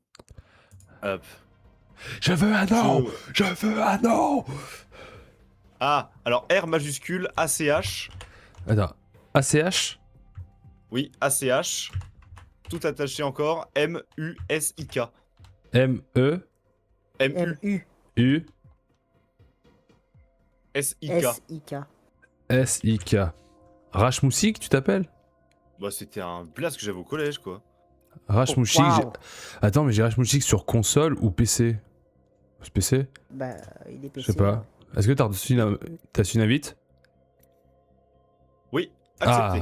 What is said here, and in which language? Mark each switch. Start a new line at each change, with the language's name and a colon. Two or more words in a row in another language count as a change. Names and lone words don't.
French: Hop. Je veux un nom. Je- Je veux un nom. Ah, alors R majuscule, ACH. Attends. ACH? Oui, ACH. Tout attaché encore, MUSIK. M-E-U. MUSIK. S-I-K. S-I-K. Rachmoussik, tu t'appelles? Bah, c'était un blast que j'avais au collège, quoi. Rachmoussik. Waouh. Attends, mais j'ai Rachmoussik sur console ou PC? C'est PC? Bah, il est PC. Je sais pas. Est-ce que t'as reçu une invite? Oui, accepté.